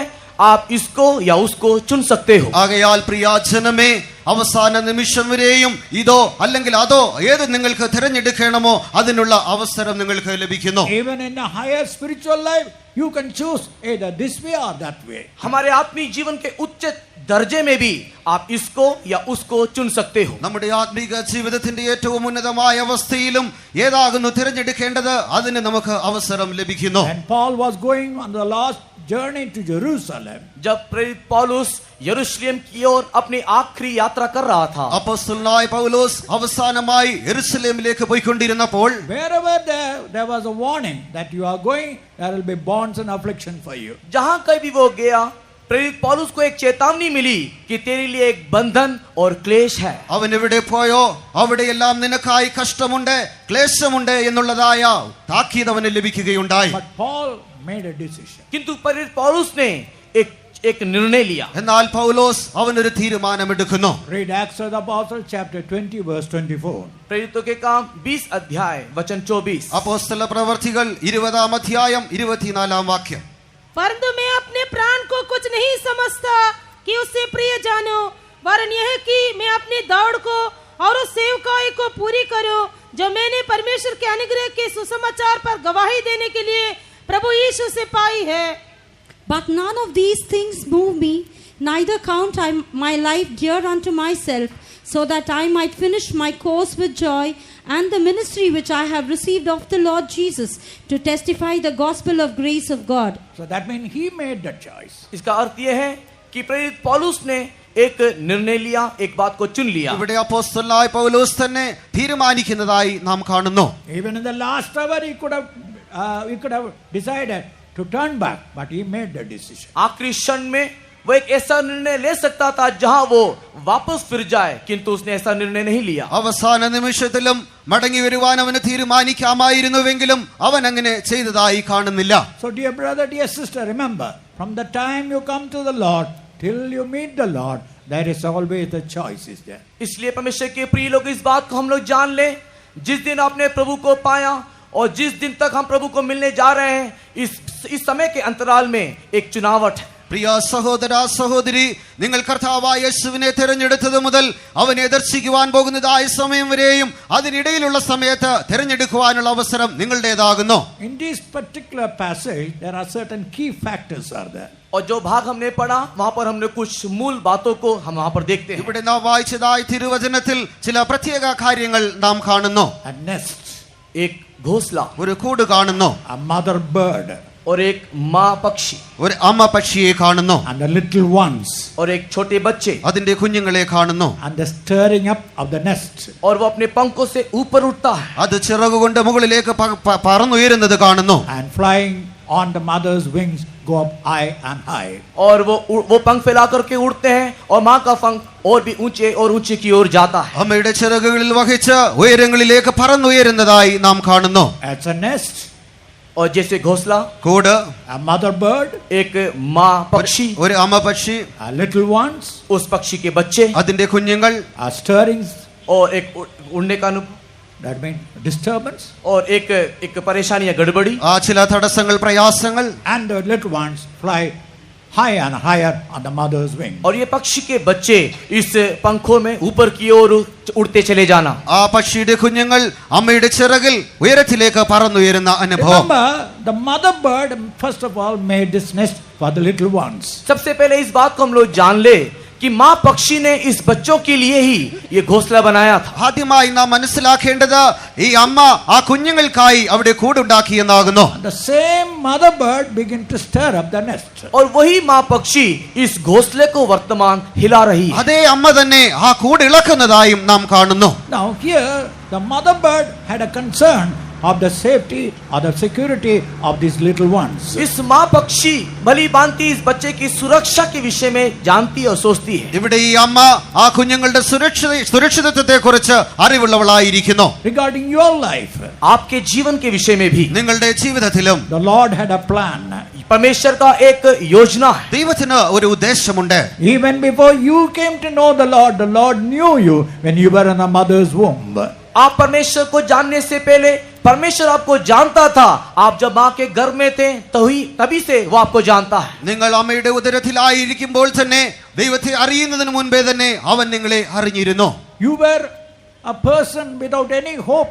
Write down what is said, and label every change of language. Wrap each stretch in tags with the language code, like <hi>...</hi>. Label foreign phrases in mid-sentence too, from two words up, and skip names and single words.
<hi>आप इसको या उसको चुन सकते हो.</hi> <ml>ആകയാൽ പ്രിയാജനമേ, അവസാന നിമിഷം വരെയും ഇതോ അല്ലെങ്കിൽ അതോ ഏത് നിങ്ങൾക്ക് തിരഞ്ഞെടുക്കണമോ അതിനുള്ള അവസരം നിങ്ങൾക്ക് ലഭിക്കുന്നു.</ml> <en>Even in a higher spiritual life, you can choose either this way or that way.</en> <hi>हमारे आत्मिक जीवन के उच्च दर्जे में भी आप इसको या उसको चुन सकते हो.</hi> <ml>നമ്മുടെ ആത്മീക ജീവിതത്തിന്റെ ഏറ്റവും ഉന്നതമായ അവസ്ഥയിലും ഏതാകുന്നു തിരഞ്ഞെടുക്കേണ്ടത്, അതിന് നമുക്ക് അവസരം ലഭിക്കുന്നു.</ml> <en>And Paul was going on the last journey to Jerusalem.</en> <hi>जब प्रेरित पौलुस यरूशलेम की ओर अपनी आखिरी यात्रा कर रहा था,</hi> <ml>അപ്പോസ്തലനായ പൗലോസ് അവസാനമായി യെരുശലേമിലേക്ക് പോയിക്കൊണ്ടിരുന്നപ്പോൾ,</ml> <en>Wherever there was a warning that you are going, there will be bonds and affliction for you.</en> <hi>जहां कहीं भी वो गया, प्रेरित पौलुस को एक चेतावनी मिली कि तेरे लिए एक बंधन और क्लेश है.</hi> <ml>അവൻ എവിടെ പോയോ അവിടെയെല്ലാം നിനക്കായി കഷ്ടമുണ്ട്, ക്ലേശമുണ്ട് എന്നുള്ളതായ താക്കീത് അവന് ലഭിക്കുകയുണ്ടായി.</ml> <en>But Paul made a decision.</en> <hi>किंतु प्रेरित पौलुस ने एक निर्णय लिया.</hi> <ml>എന്നാൽ പൗലോസ് അവനൊരു തീരുമാനമെടുക്കുന്നു.</ml> <en>Read Acts of the Apostles chapter 20 verse 24.</en> <hi>प्रेरितों के काम 20 अध्याय वचन 24.</hi> <ml>അപ്പോസ്തല പ്രവർത്തികൾ 20-ാം അധ്യായം 24-ാം വാക്യം.</ml> <hi>परंतु मैं अपने प्राण को कुछ नहीं समझता कि उससे प्रिय जानो, वरन यह कि मैं अपनी दौड़ को और उस सेवकाई को पूरी करूं जो मैंने परमेश्वर के अनुग्रह के सुसमाचार पर गवाही देने के लिए प्रभु यीशु से पाई है।</hi> <en>But none of these things move me, neither count I my life dear unto myself, so that I might finish my course with joy and the ministry which I have received of the Lord Jesus to testify the gospel of grace of God. So that means he made that choice.</en> <hi>इसका अर्थ यह है कि प्रेरित पौलुस ने एक निर्णय लिया, एक बात को चुन लिया।</hi> <ml>ഇവിടെ അപ്പോസ്തലനായ പൗലോസ് തന്നെ തീരുമാനിക്കുന്നതായി നാം കാണുന്നു.</ml> <en>Even in the last hour he could have decided to turn back, but he made the decision.</en> <hi>आखिरी क्षण में वो एक ऐसा निर्णय ले सकता था जहां वो वापस फिर जाए, किंतु उसने ऐसा निर्णय नहीं लिया।</hi> <ml>അവസാന നിമിഷത്തിലും മടങ്ങി വരുവാൻ അവന് തീരുമാനിക്കാമായിരുന്നുവെങ്കിലും അവൻ അങ്ങനെ ചെയ്തതായി കാണുന്നില്ല.</ml> <en>So dear brother, dear sister, remember, from the time you come to the Lord till you meet the Lord, there is always the choice is there.</en> <hi>इसलिए परमेश्वर के प्रिय लोग, इस बात को हम लोग जान लें, जिस दिन आपने प्रभु को पाया और जिस दिन तक हम प्रभु को मिलने जा रहे हैं, इस समय के अंतराल में एक चुनावट है।</hi> <ml>പ്രിയ സഹോദര സഹോദരി, നിങ്ങൾ കർത്താവായ യേശുവിനെ തിരഞ്ഞെടുത്തത് മുതൽ അവനെ ദർശിക്കുവാൻ പോകുന്നതായ സമയം വരെയും അതിനിടയിലുള്ള സമയത്ത് തിരഞ്ഞെടുക്കുവാനുള്ള അവസരം നിങ്ങളുടേതാകുന്നു.</ml> <en>In this particular passage, there are certain key factors are there.</en> <hi>और जो भाग हमने पढ़ा वहां पर हमने कुछ मूल बातों को हम वहां पर देखते हैं।</hi> <ml>ഇവിടെ നാം വായിച്ചതായ തിരുവചനത്തിൽ ചില പ്രത്യേക കാര്യങ്ങൾ നാം കാണുന്നു.</ml> <en>A nest,</en> <hi>एक घोंसला,</hi> <ml>ഒരു കൂട് കാണുന്നു,</ml> <en>a mother bird,</en> <hi>और एक माँ पक्षी,</hi> <ml>ഒരു അമ്മ പക്ഷിയെ കാണുന്നു,</ml> <en>and the little ones,</en> <hi>और एक छोटे बच्चे,</hi> <ml>അതിന്റെ കുഞ്ഞുങ്ങളെ കാണുന്നു.</ml> <en>and the stirring up of the nest.</en> <hi>और वो अपने पंखों से ऊपर उठता है</hi> <ml>അത് ചിറകുകൊണ്ട് മുകളിലേക്ക് പറന്നുയരുന്നത് കാണുന്നു.</ml> <en>And flying on the mother's wings go up high and high.</en> <hi>और वो पंख फैला करके उड़ते हैं और माँ का पंख और भी ऊंचे और ऊंचे की ओर जाता है।</hi> <ml>അമ്മയുടെ ചിറകുകളിൽ വഹിച്ച് ഉയരങ്ങളിലേക്ക് പറന്നുയരുന്നതായി നാം കാണുന്നു.</ml> <en>It's a nest,</en> <hi>और जैसे घोंसला,</hi> <ml>കൂട്,</ml> <en>a mother bird,</en> <hi>एक माँ पक्षी,</hi> <ml>ഒരു അമ്മ പക്ഷി,</ml> <en>a little ones,</en> <hi>उस पक्षी के बच्चे,</hi> <ml>അതിന്റെ കുഞ്ഞുങ്ങൾ,</ml> <en>a stirring,</en> <hi>और एक उड़ने का</hi> <en>that means disturbance,</en> <hi>और एक परेशानी या गड़बड़ी,</hi> <ml>ആ ചില തടസ്സങ്ങൾ പ്രയാസങ്ങൾ,</ml> <en>and the little ones fly high and higher on the mother's wing.</en> <hi>और ये पक्षी के बच्चे इस पंखों में ऊपर की ओर उड़ते चले जाना।</hi> <ml>ആ പക്ഷിയുടെ കുഞ്ഞുങ്ങൾ അമ്മയുടെ ചിറകിൽ ഉയരത്തിലേക്ക് പറന്നുയരുന്ന അനുഭവം.</ml> <en>Remember, the mother bird first of all made this nest for the little ones.</en> <hi>सबसे पहले इस बात को हम लोग जान ले कि माँ पक्षी ने इस बच्चों के लिए ही ये घोंसला बनाया था।</hi> <ml>ആദ്യമായി നാം മനസ്സിലാക്കേണ്ടത് ഈ അമ്മ ആ കുഞ്ഞുങ്ങൾക്കായി അവിടെ കൂടുണ്ടാക്കിയെന്നാകുന്നു.</ml> <en>The same mother bird began to stir up the nest.</en> <hi>और वही माँ पक्षी इस घोंसले को वर्तमान हिला रही है।</hi> <ml>അതേ അമ്മ തന്നെ ആ കൂട് ഇളക്കുന്നതായും നാം കാണുന്നു.</ml> <en>Now here, the mother bird had a concern of the safety or the security of these little ones.</en> <hi>इस माँ पक्षी भली भांति इस बच्चे की सुरक्षा के विषय में जानती और सोचती है।</hi> <ml>ഇവിടെ ഈ അമ്മ ആ കുഞ്ഞുങ്ങളുടെ സുരക്ഷിതത്വത്തെ കുറിച്ച് അറിവുള്ളവളായിരിക്കുന്നു.</ml> <en>Regarding your life,</en> <hi>आपके जीवन के विषय में भी</hi> <ml>നിങ്ങളുടെ ജീവിതത്തിലും</ml> <en>the Lord had a plan.</en> <hi>परमेश्वर का एक योजना है।</hi> <ml>ദൈവത്തിന് ഒരു ഉദ്ദേശമുണ്ട്.</ml> <en>Even before you came to know the Lord knew you when you were in a mother's womb.</en> <hi>आप परमेश्वर को जानने से पहले परमेश्वर आपको जानता था। आप जब माँ के गर्भ में थे तभी से वो आपको जानता है।</hi> <ml>നിങ്ങൾ അമ്മയുടെ ഉദരത്തിലായിരിക്കുമ്പോൾ തന്നെ ദൈവത്തെ അറിയുന്നതിന് മുൻപേ തന്നെ അവൻ നിങ്ങളെ അറിഞ്ഞിരുന്നു.</ml> <en>You were a person without any hope.</en>